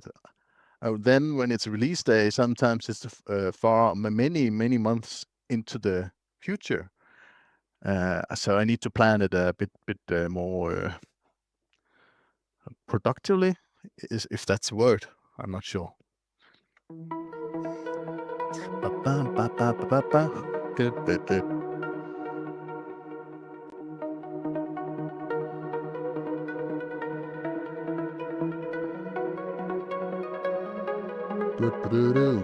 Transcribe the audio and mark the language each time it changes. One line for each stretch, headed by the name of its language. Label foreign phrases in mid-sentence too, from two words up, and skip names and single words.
English: Then when it's release day, sometimes it's far many months into the future. So I need to plan it a bit more productively, is if that's a word. I'm not sure. Ba-bum-ba-ba-ba-ba. Du-du-du. Du-du-du-du.